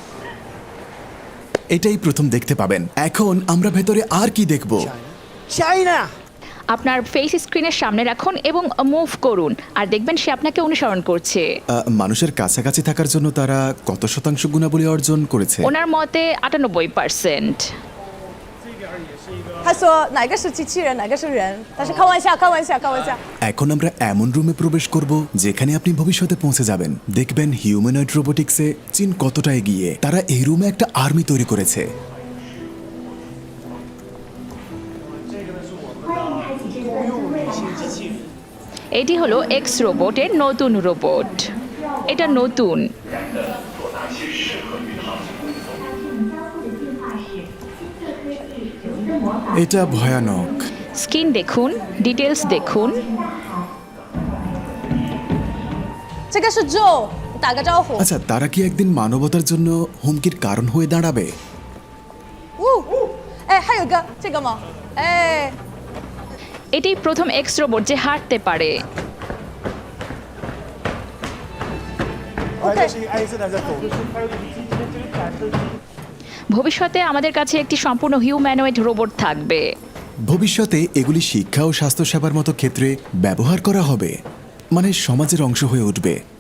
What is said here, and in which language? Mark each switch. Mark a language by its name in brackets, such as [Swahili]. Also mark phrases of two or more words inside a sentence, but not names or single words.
[Bangla] এটাই প্রথম দেখতে পাবেন। এখন আমরা ভেতরে আর কি দেখব? আপনার [English] face screen [Bangla] সামনে রাখুন এবং মুভ করুন, আর দেখবেন সে আপনাকে অনুসরণ করছে। মানুষের কাছাকাছি থাকার জন্য তারা কত শতাংশ গুণাবলী অর্জন করেছে? ওনার মতে 98%। [Chinese] 他说哪个是机器人，哪个是人？他是开玩笑，开玩笑，开玩笑。 [Bangla] এখন আমরা এমন রুমে প্রবেশ করব যেখানে আপনি ভবিষ্যতে পৌঁছে যাবেন। দেখবেন [English] humanoid robotics [Bangla] চীন কতটা এগিয়ে। তারা এই রুমে একটা আর্মি তৈরি করেছে। এটি হলো এক্স রোবটের নতুন রোবট। এটা নতুন। এটা ভয়ানক। স্ক্রিন দেখুন, ডিটেলস দেখুন। [Chinese] 这个是 Joe，打个招呼。 [Bangla] আচ্ছা, তারা কি একদিন মানবতার জন্য হুমকির কারণ হয়ে দাঁড়াবে? [Chinese] 哎，还有个这个吗？哎， [Bangla] এটি প্রথম এক্স রোবট যে হাঁটতে পারে। ভবিষ্যতে আমাদের কাছে একটি সম্পূর্ণ [English] humanoid robot [Bangla] থাকবে। ভবিষ্যতে এগুলি শিক্ষা ও স্বাস্থ্যসেবার মতো ক্ষেত্রে ব্যবহার করা হবে, মানে সমাজের অংশ হয়ে উঠবে।